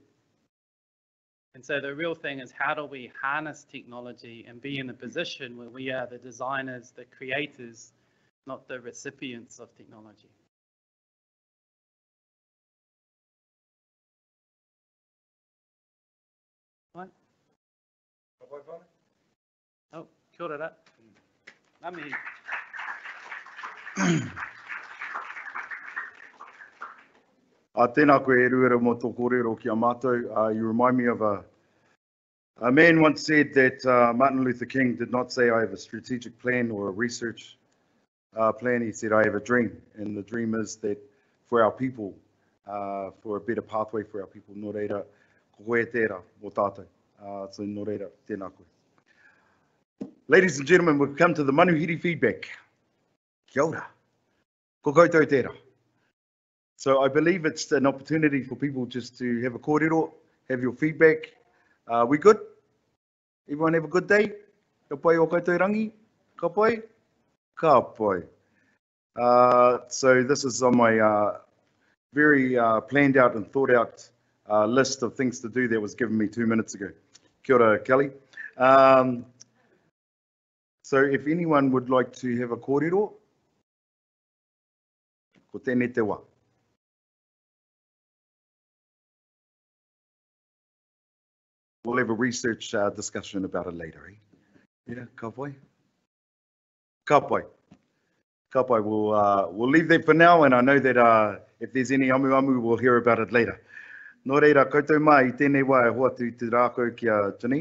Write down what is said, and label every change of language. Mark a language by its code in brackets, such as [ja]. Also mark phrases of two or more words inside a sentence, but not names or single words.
[en] And so the real thing is, how do we harness technology and be in a position where we are the designers, the creators, not the recipients of technology? Right? [mi] Oh, kia ora. Ngā Tēnā koe [en] Eru [mi] mō tō kōrero ki a mātou. [en] You remind me of a man once said that Martin Luther King did not say, I have a strategic plan or a research plan. He said, I have a dream. And the dream is that for our people, for a better pathway for our people. [mi] Nō reira, ko koe tērā mō tātou. So nō reira, tēnā koe. [en] Ladies and gentlemen, we've come to the manuhiri feedback. [mi] Kia ora. Ko koutou tērā. [en] So I believe it's an opportunity for people just to have a kōrero, have your feedback. We good? Everyone have a good day? [mi] Ka pai o koutou rangi? Ka pai? Ka pai. [en] So this is on my very planned out and thought out list of things to do that was given me 2 minutes ago. [mi] Kia ora, [en] Kelly. So if anyone would like to have a kōrero, [mi] ko tēnei te wā. [en] We'll have a research discussion about it later, eh? Yeah, [mi] ka pai? Ka pai. Ka pai. [en] We'll leave that for now, and I know that if there's any amu, we'll hear about it later. Nō reira, [mi] koutou mai, I tēnei wā e hoa tu te rākau ki a Tini.